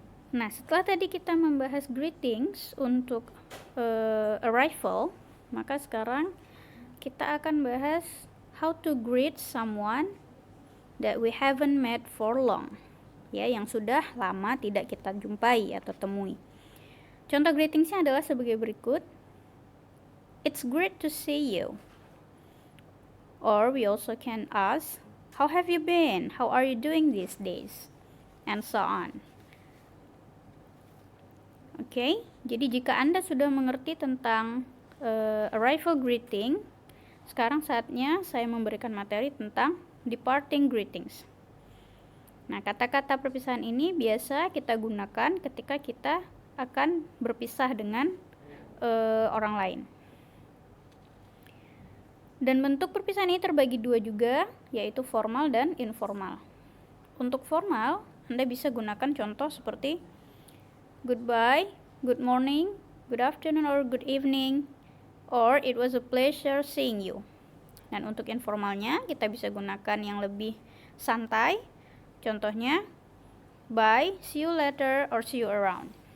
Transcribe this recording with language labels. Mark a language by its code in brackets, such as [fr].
[id] Nah, setelah tadi kita membahas greetings untuk arrival, maka sekarang kita akan bahas [en] how to greet someone that we haven't met for long. [id] Ya, yang sudah lama tidak kita jumpai atau temui. Contoh greetingsnya adalah sebagai berikut. [en] It's great to see you. Or we also can ask, how have you been? How are you doing these days? And so on. [id] Oke, jadi jika Anda sudah mengerti tentang arrival greeting, sekarang saatnya saya memberikan materi tentang departing greetings. Nah, kata-kata perpisahan ini biasa kita gunakan ketika kita akan berpisah dengan orang lain. Dan bentuk perpisahan ini terbagi dua juga, yaitu formal dan informal. Untuk formal, Anda bisa gunakan contoh seperti [en] goodbye, good morning, good afternoon or good evening, or it was a pleasure seeing you. [id] Dan untuk informalnya, kita bisa gunakan yang lebih santai. Contohnya, [en] bye, see you later, or see you around.